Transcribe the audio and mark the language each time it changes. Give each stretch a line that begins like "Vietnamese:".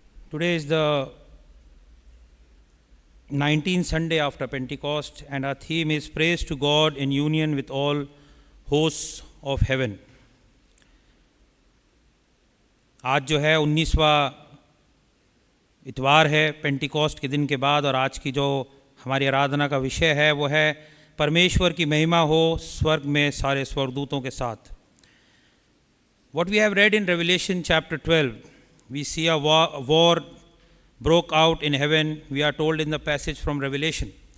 English: Today is the 19th Sunday after Pentecost, and our theme is Praise to God in union with all hosts of heaven.
Hindi: आज जो है 19वां इतवार है Pentecost के दिन के बाद, और आज की जो हमारी आराधना का विषय है वो है परमेश्वर की महिमा हो स्वर्ग में सारे स्वर्गदूतों के साथ.
English: What we have read in Revelation chapter 12, we see a war broke out in heaven, we are told in the passage from Revelation.